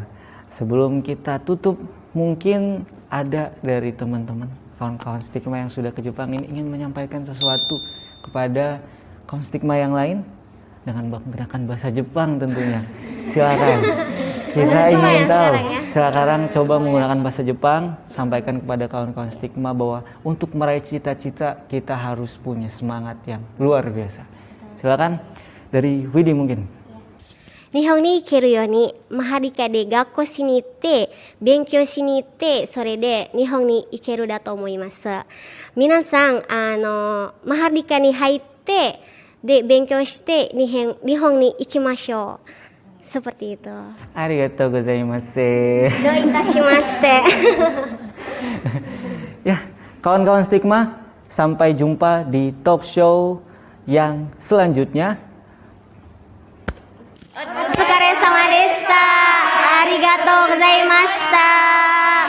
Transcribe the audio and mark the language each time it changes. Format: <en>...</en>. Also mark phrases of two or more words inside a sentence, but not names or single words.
<id>Sebelum kita tutup, mungkin ada dari teman-teman kawan-kawan stigma yang sudah ke Jepang ini ingin menyampaikan sesuatu kepada kawan stigma yang lain dengan menggunakan bahasa Jepang tentunya. Silakan. Kita Coba ingin ya tahu. sekarang ya. Sekarang coba menggunakan bahasa Jepang, sampaikan kepada kawan-kawan stigma bahwa untuk meraih cita-cita kita harus punya semangat yang luar biasa. Silakan dari Widi mungkin.</id> <ja>日本に行けるようにマハリカで学校しに行って勉強しに行ってそれで日本に行けるだと思います。皆さんマハリカに入ってで勉強して日本に行きましょう。</ja> <id>seperti itu.</id> <ja>ありがとうございます. どういたしまして。</ja> <id>Ya, kawan-kawan stigma, sampai jumpa di</id> <en>talk show</en> <id>yang selanjutnya.</id> <ja>お疲れ様でした。ありがとうございました。</ja>